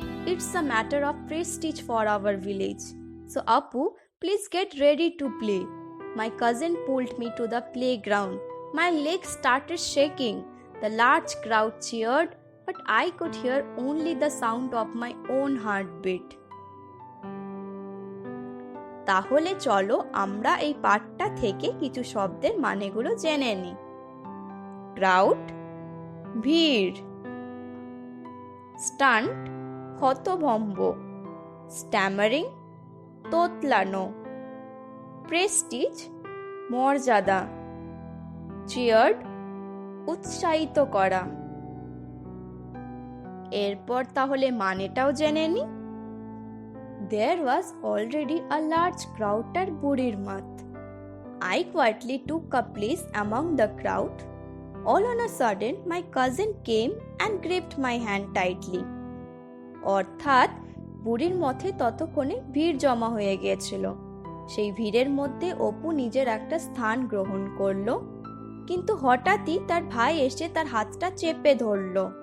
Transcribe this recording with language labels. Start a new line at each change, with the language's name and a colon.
English: It's a matter of prestige for our village. So Apu, please get ready to play. My cousin pulled me to the playground. My legs started shaking. The large crowd cheered, but I could hear only the sound of my own heartbeat.
Bangla: তাহলে চলো আমরা এই পাঠটা থেকে কিছু শব্দের মানেগুলো জেনে নিই। Crowd ভিড়, স্টান্ট হতভম্ব, স্ট্যামারিং তোতলানো, প্রেস্টিজ মর্যাদা, চিয়ার্ড উৎসাহিত করা। এরপর তাহলে মানেটাও জেনে নি।
English: There was already a large crowd at Burir Math. I quietly took a place among the crowd. All on a sudden, my cousin came and gripped my hand tightly.
Bangla: অর্থাৎ বুড়ির মঠে ততক্ষণে ভিড় জমা হয়ে গিয়েছিল। সেই ভিড়ের মধ্যে অপু নিজের একটা স্থান গ্রহণ করলো, কিন্তু হঠাৎই তার ভাই এসে তার হাতটা চেপে ধরল।